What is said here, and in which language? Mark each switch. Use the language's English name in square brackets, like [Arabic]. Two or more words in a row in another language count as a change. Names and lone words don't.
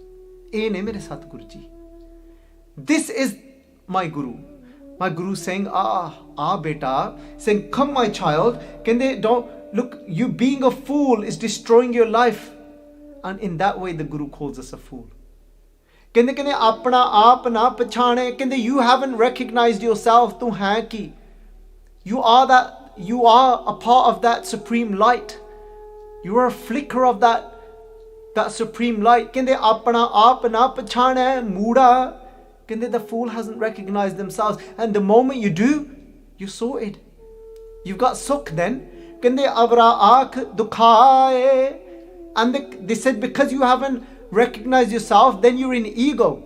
[English] This is my Guru. My Guru saying, beta, saying, come my child, don't look, you being a fool is destroying your life. And in that way the Guru calls us a fool. [Punjabi] ਆਪਨਾ ਆਪੁ ਨ ਪਛਾਨੈ, [English] you haven't recognized yourself, [Punjabi] ਤੂੰ ਹੈ ਕੀ. [English] You are a part of that supreme light. You are a flicker of that supreme light. [Punjabi] ਆਪਨਾ ਆਪੁ ਨ ਪਛਾਨੈ ਮੂੜਾ. [English] The fool hasn't recognized themselves, and the moment you do, you're sorted. You've got sukh then. [Punjabi] ਅਵਰਾ ਆਖਿ ਦੁਖਾਏ. [English] And they said, because you haven't recognized yourself, then you're in ego.